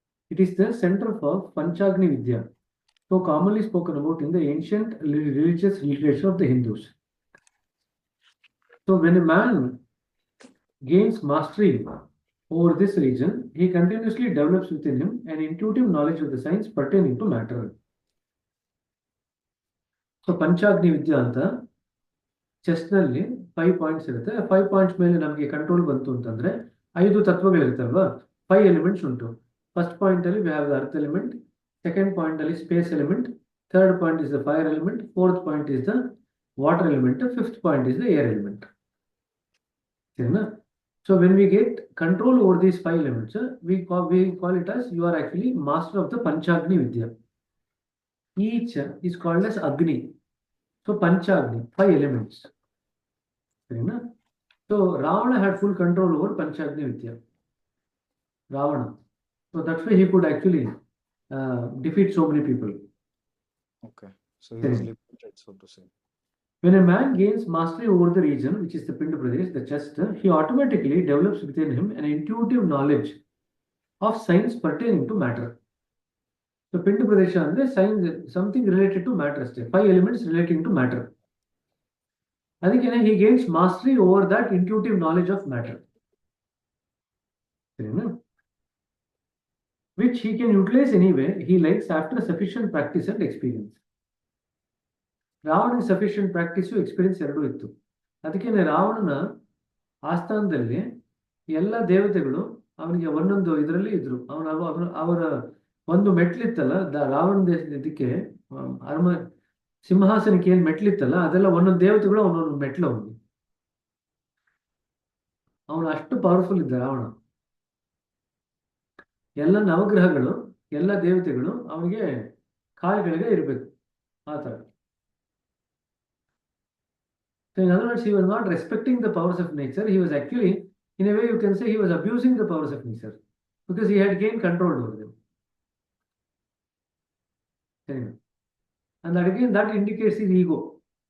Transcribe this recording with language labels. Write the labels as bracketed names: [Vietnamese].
[English] It is the center for Panchagni Vidya, so commonly spoken about in the ancient religious literature of the Hindus. So when a man gains mastery over this region, he continuously develops within him an intuitive knowledge of the science pertaining to matter. [Kannada] So Panchagni Vidya anta chest ನಲ್ಲಿ 5 points ಇರುತ್ತೆ. 5 points ಮೇಲೆ ನಮಗೆ control ಬಂತು ಅಂತಂದ್ರೆ 5 ತತ್ವಗಳಿರುತ್ತಲ್ವಾ, 5 elements ಉಂಟು. [English] First point ಅಲ್ಲಿ we have the earth element, second point ಅಲ್ಲಿ space element, third point is the fire element, fourth point is the water element, fifth point is the air element. [Kannada] ಸರಿನಾ? [English] So when we get control over these 5 elements, we call it as you are actually master of the Panchagni Vidya. Each is called as Agni. So Panchagni, 5 elements. So Ravana had full control over Panchagni Vidya. Ravana. So that's why he could actually defeat so many people. Okay. So he was limited, so to say. When a man gains mastery over the region, which is the Pind Pradesh, the chest, he automatically develops within him an intuitive knowledge of science pertaining to matter. So Pind Pradesh andre science, something related to matter, 5 elements relating to matter. ಅದಕ್ಕೆ he gains mastery over that intuitive knowledge of matter, which he can utilize anyway he likes after sufficient practice and experience. [Kannada] ರಾವಣನಿಗೆ sufficient practice experience ಎರಡೂ ಇತ್ತು. ಅದಕ್ಕೆ ರಾವಣನ ಆಸ್ಥಾನದಲ್ಲಿ ಎಲ್ಲ ದೇವತೆಗಳು ಅವನಿಗೆ ಒಂದೊಂದು ಇದರಲ್ಲಿ ಇದ್ರು. ಅವರ ಒಂದು ಮೆಟ್ಲಿತ್ತಲ್ಲ, ರಾವಣ ಇದಕ್ಕೆ ಸಿಂಹಾಸನಕ್ಕೆ ಏನ್ ಮೆಟ್ಲಿತ್ತಲ್ಲ, ಅದೆಲ್ಲ ಒಂದೊಂದು ದೇವತೆಗಳು ಅವನೊಂದು ಮೆಟ್ಲು. ಅವನು ಅಷ್ಟು ಪವರ್ಫುಲ್ ಇದ್ದ ರಾವಣ. ಎಲ್ಲ ನವಗ್ರಹಗಳು, ಎಲ್ಲ ದೇವತೆಗಳು ಅವನಿಗೆ ಕಾಲುಗಳಿಗೆ ಇರಬೇಕು, ಆ ತರ. [English] So in other words, he was not respecting the powers of nature. He was actually, in a way you can say, he was abusing the powers of nature because he had gained control over them. And that again, that indicates his ego.